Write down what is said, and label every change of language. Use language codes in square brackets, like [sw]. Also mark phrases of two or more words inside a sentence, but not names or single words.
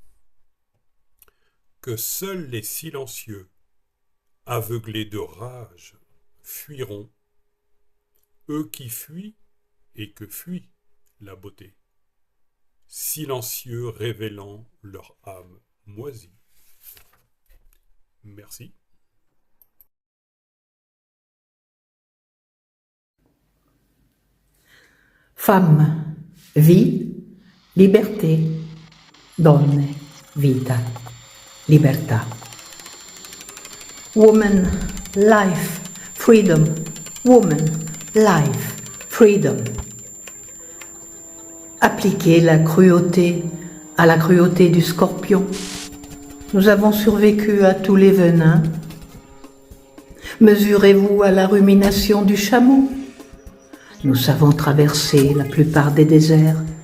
[fr] Que seuls les silencieux, aveuglés de rage, fuiront, eux qui fuient et que fuit la beauté, silencieux révélant leur âme moisie. Merci. Femme, vie, liberté, donne, [it] vita, libertà. [en] Woman, life, freedom. Woman, life, freedom. [fr] Appliquez la cruauté à la cruauté du scorpion. Nous avons survécu à tous les venins. Mesurez-vous à la rumination du chameau. Nous savons traverser la plupart des déserts.